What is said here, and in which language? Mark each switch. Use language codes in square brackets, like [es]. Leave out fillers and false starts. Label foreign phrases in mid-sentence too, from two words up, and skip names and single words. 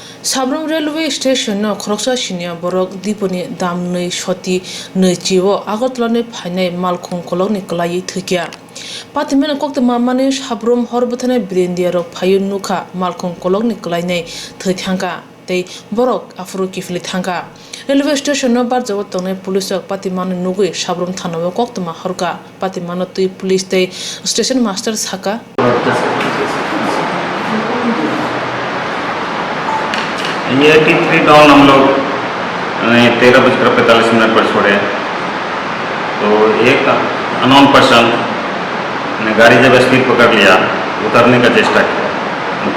[trp] Sabrum [en] railway station [trp] no khoroksa sinia borok diponi dam nei shoti nei chiwo agotlane phainai malkhung koloni klai thikya patimen kokte mamane sabrum horbothane brindia rok phayun nukha malkhung koloni klai nei thithangka tei borok afro kifli thangka [en] railway station [trp] no bar jawo tongne police ok patiman nugui sabrum thanawo koktma horka patiman tui police tei [en] station master [trp] saka [hi] ये 83 डाउन हम लोग 13:45 पर छोड़े। तो एक [en] unknown person [hi] ने गाड़ी जब स्पीड पकड़ लिया उतरने का चेष्टा किया।